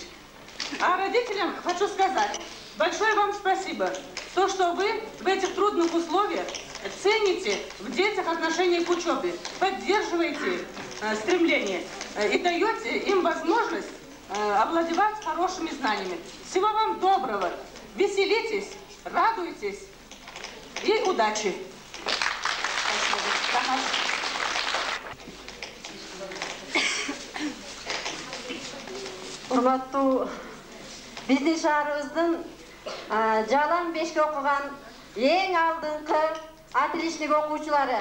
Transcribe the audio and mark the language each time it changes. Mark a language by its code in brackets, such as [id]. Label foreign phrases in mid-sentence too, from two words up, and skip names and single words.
[ru] А родителям хочу сказать, большое вам спасибо, то, что вы в этих трудных условиях цените в детях отношение к учебе, поддерживаете стремление и даете им возможность овладевать хорошими знаниями. Всего вам доброго, веселитесь, радуйтесь и удачи! [ky] Урматтуу биздин шаарыбыздын жалаң бешке окуган эң алдыңкы отличник окуучулары,